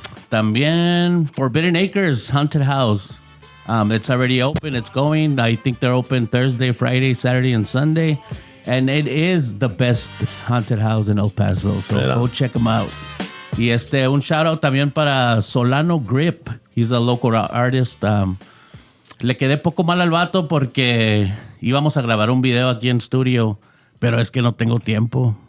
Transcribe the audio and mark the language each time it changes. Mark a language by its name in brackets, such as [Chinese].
[Spanish] También Forbidden Acres Haunted House. [English] It's already open. It's going. I think they're open Thursday, Friday, Saturday, and Sunday. And it is the best haunted house in El Paso. So go check them out. [Spanish] Y un shout out también para Solano Grip. [English] He's a local artist. [Spanish] Le quedé poco mal al vato porque íbamos a grabar un video aquí en studio, pero es que no tengo tiempo.